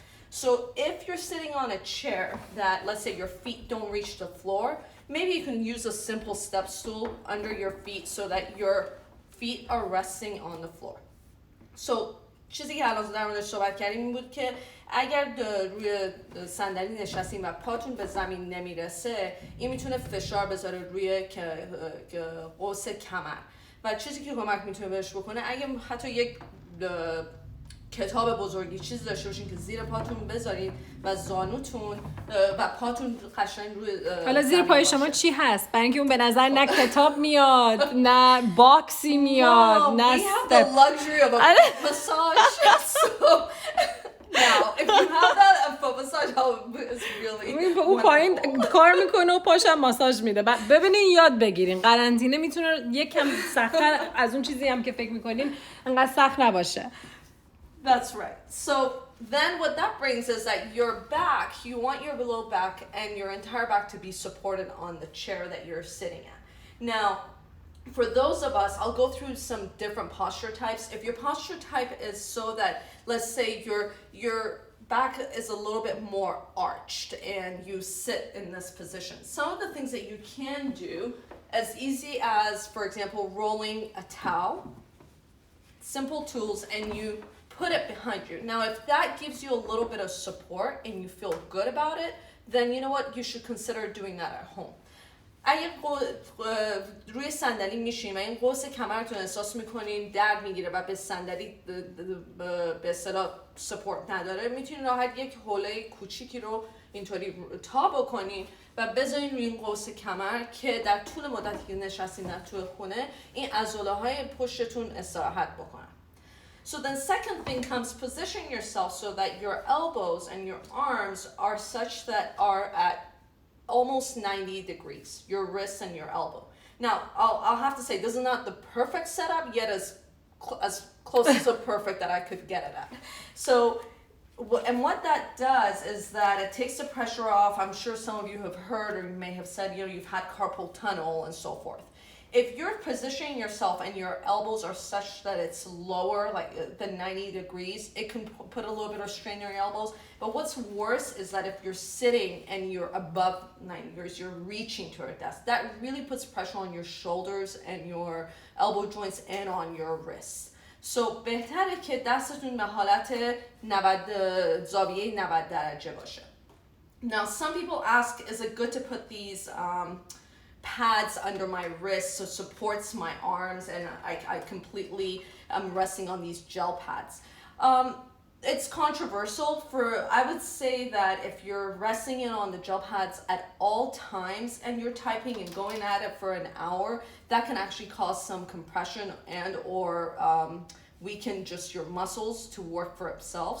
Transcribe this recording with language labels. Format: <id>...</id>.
<en>So if you're sitting on a chair that, let's say your feet don't reach the floor, maybe you can use a simple step stool under your feet so that your feet are resting on the floor.</en> <fa>So چیزی که الان در موردش صحبت کردیم این بود که اگر روی صندلی نشستین و پاتون به زمین نمیرسه، این میتونه فشار بذاره روی قوس کمر و چیزی که کمک میتونه بهش بکنه اگه حتی یک کتاب بزرگی چیز داشته باشین که زیر پاتون بذارین و زانوتون و پاتون قشنگ روی حالا زیر پای شما چی هست؟ برای اینکه اون به نظر نه کتاب میاد نه باکسی میاد نه</fa> <en>we have the luxury of a massage. So now if you have that a foot massage is really</en> <fa>اون پایین کار میکنه و پاشم ماساژ میده. ببینین یاد بگیرین، قرنطینه میتونه یکم سخت‌تر از اون چیزی هم که فکر میکنین انقدر سخت نباشه.</fa> <en>That's right. So then what that brings is that your back, you want your low back and your entire back to be supported on the chair that you're sitting at. Now, for those of us, I'll go through some different posture types. If your posture type is so that, let's say your back is a little bit more arched and you sit in this position. Some of the things that you can do, as easy as, for example, rolling a towel, simple tools, and you put it behind you. Now, if that gives you a little bit of support and you feel good about it, then you know what? You should consider doing that at home.</en> <fa>اگه روی صندلی میشین و این قوس کمرتون احساس میکنین درد میگیره و به صندلی به اصطلاح سپورت نداره، میتونین راحت یک حوله کوچیکی رو اینطوری تا بکنین و بذارین روی این قوس کمر که در طول مدتی که نشستین در طول خونه این عضله های پشتتون استراحت بکنن.</fa> <en>So then second thing comes position yourself so that your elbows and your arms are such that are at almost 90 degrees, your wrist and your elbow. Now, I'll have to say, this is not the perfect setup, yet as close to perfect that I could get it at. So, and what that does is that it takes the pressure off. I'm sure some of you have heard or you may have said, you know, you've had carpal tunnel and so forth. If you're positioning yourself and your elbows are such that it's lower, like the 90 degrees, it can put a little bit of strain on your elbows. But what's worse is that if you're sitting and you're above 90 degrees, you're reaching to a desk, that really puts pressure on your shoulders and your elbow joints and on your wrists.</en> <fa>So بهتره که دستتون به حالت 90 زاویه 90 درجه باشه.</fa> <en>Now some people ask, is it good to put these pads under my wrist so supports my arms and I completely am resting on these gel pads. It's controversial. I would say that if you're resting in on the gel pads at all times and you're typing and going at it for an hour, that can actually cause some compression and or weaken just your muscles to work for itself.</en>